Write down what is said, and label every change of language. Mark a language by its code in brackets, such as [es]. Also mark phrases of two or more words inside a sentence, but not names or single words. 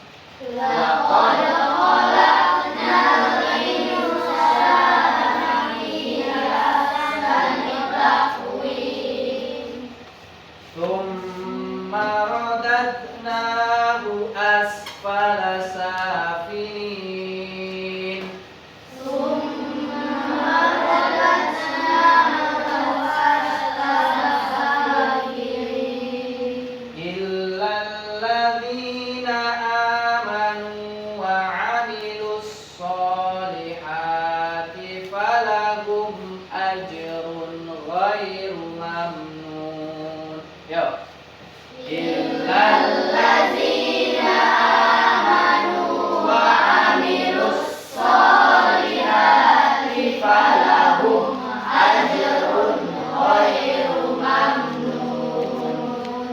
[ar] ثم رددناه أسفل سافلين. إلا الذين آمنوا وعملوا الصالحات فلهم أجر غير ممنون. Yuk. إلا الذين آمنوا وعملوا الصالحات فلهم أجر غير ممنون.